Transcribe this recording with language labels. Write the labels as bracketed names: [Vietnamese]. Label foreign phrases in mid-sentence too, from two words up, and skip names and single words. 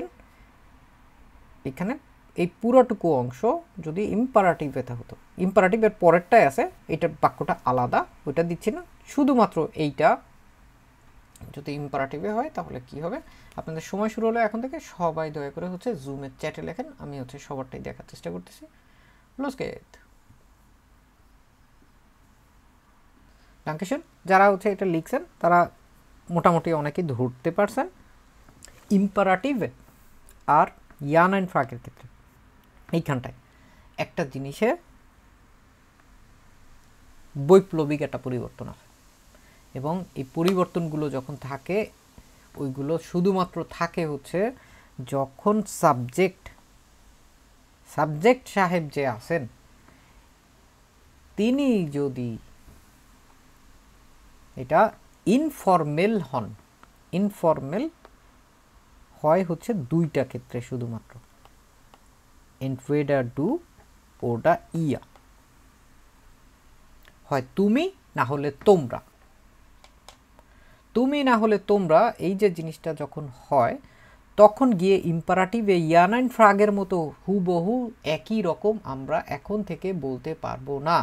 [Bangla] এখানে এই পুরোটুকু অংশ যদি ইম্পারাটিভে হতো, ইম্পারাটিভের পরেরটাই আছে, এটার বাক্যটা আলাদা, ওইটা দিচ্ছি না, শুধুমাত্র এইটা যদি ইম্পারাটিভে হয় তাহলে কি হবে। আপনাদের সময় শুরু হলো এখন থেকে, সবাই দয়া করে হচ্ছে জুমের চ্যাটে লেখেন, আমি হচ্ছে সবারটাই দেখার চেষ্টা করতেছি। [German] los geht, dankeschön। [Bangla] যারা হচ্ছে এটা লিখছেন তারা মোটামুটি অনেকেই ধরতে পারছেন। ইম্পারাটিভে আর ইয়ান অ্যান্ড ফ্রাগের ক্ষেত্রে এইখানটায় একটা জিনিসের বৈপ্লবিক একটা পরিবর্তন আছে, এবং এই পরিবর্তনগুলো যখন থাকে ওইগুলো শুধুমাত্র থাকে হচ্ছে যখন সাবজেক্ট সাহেব যে আছেন তিনি যদি এটা ইনফর্মেল হন। ইনফর্মেল হয় হচ্ছে দুইটা ক্ষেত্রে শুধুমাত্র, [German] entweder du oder ihr, [Bangla] হয় তুমি না হলে তোমরা। তুমি না হলে তোমরা এই যে জিনিসটা যখন হয় তখন গিয়ে ইম্পারাটিভে ইয়ান অ্যান্ড ফ্রাগের মতো হুবহু একই রকম আমরা এখন থেকে বলতে পারবো না।